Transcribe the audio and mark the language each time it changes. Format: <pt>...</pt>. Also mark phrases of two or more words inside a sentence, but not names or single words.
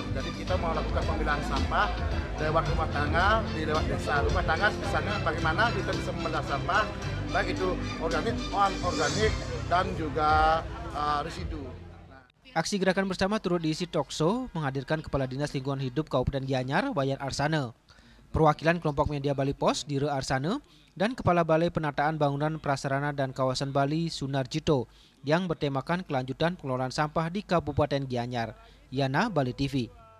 <id>Jadi kita mau lakukan pemilahan sampah lewat rumah tangga, lewat desa. Rumah tangga misalnya bagaimana kita bisa memilah sampah baik itu organik, non-organik dan juga residu. Aksi gerakan bersama turut diisi talkshow menghadirkan Kepala Dinas Lingkungan Hidup Kabupaten Gianyar, Wayan Arsane, perwakilan kelompok media Bali Pos, Dire Arsane, dan Kepala Balai Penataan Bangunan Prasarana dan Kawasan Bali, Sunarjito, yang bertemakan kelanjutan pengelolaan sampah di Kabupaten Gianyar. Yana, Bali TV.</id>